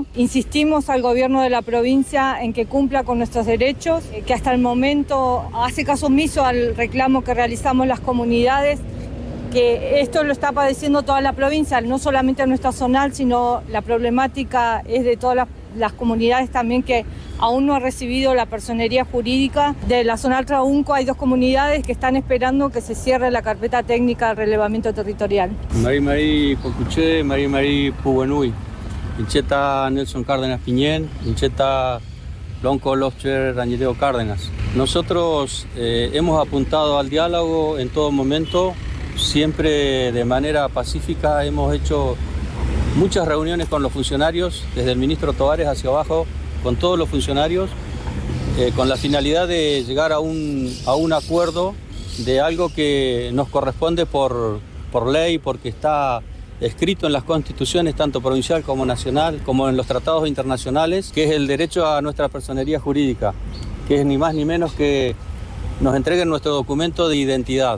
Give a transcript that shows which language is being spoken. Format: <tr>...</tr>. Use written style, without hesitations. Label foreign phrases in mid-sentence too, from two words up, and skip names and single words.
<es>Insistimos al gobierno de la provincia en que cumpla con nuestros derechos, que hasta el momento hace caso omiso al reclamo que realizamos las comunidades, que esto lo está padeciendo toda la provincia, no solamente nuestra zonal, sino la problemática es de todas las comunidades también que aún no ha recibido la personería jurídica. De la zonal Traunco hay 2 comunidades que están esperando que se cierre la carpeta técnica de relevamiento territorial.</es> <arn>Mari Cocuché, Mari Pubenui, Incheta Nelson Cárdenas Piñén, Incheta Lonco Lofcher Ranguileo Cárdenas.</arn> <es>Nosotros hemos apuntado al diálogo en todo momento, siempre de manera pacífica. Hemos hecho muchas reuniones con los funcionarios, desde el ministro Tovares hacia abajo, con todos los funcionarios, con la finalidad de llegar a un acuerdo de algo que nos corresponde por ley, porque está escrito en las constituciones, tanto provincial como nacional, como en los tratados internacionales, que es el derecho a nuestra personería jurídica, que es ni más ni menos que nos entreguen nuestro documento de identidad.</es>